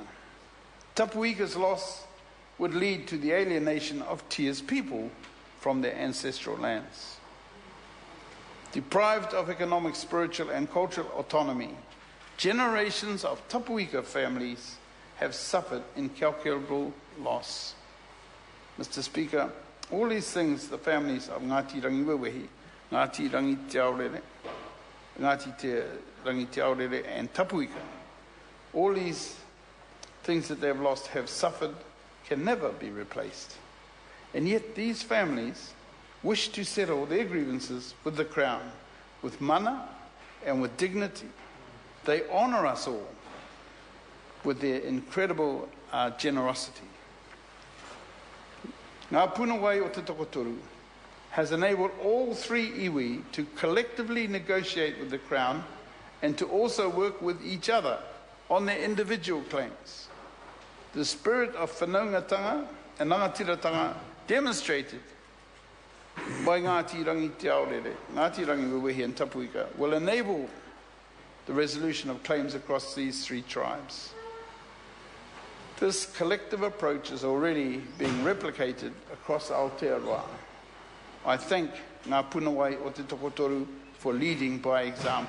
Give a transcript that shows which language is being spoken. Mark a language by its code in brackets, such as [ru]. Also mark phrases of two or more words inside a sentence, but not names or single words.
[en] Tapuika's loss would lead to the alienation of Tia's people from their ancestral lands. Deprived of economic, spiritual and cultural autonomy, generations of tapuika families have suffered incalculable loss. Mr. Speaker, all these things the families of Ngāti Rangi Wewehi, Ngāti Rangi Te Aorere, Ngāti Te Rangi Te Aorere and tapuika, all these things that they have lost, have suffered, can never be replaced. And yet these families wish to settle their grievances with the crown, with mana and with dignity. They honour us all with their incredible generosity. Ngā Punawai o te Tokotoru has enabled all three iwi to collectively negotiate with the crown and to also work with each other on their individual claims. The spirit of whanaungatanga and rangatiratanga demonstrated by Ngāti Rangi Te Aorere, Ngāti Rangi Wewehi and Tapuika will enable the resolution of claims across these three tribes. This collective approach is already being replicated across Aotearoa. I thank Ngā Punawai o te Tokotoru for leading by example.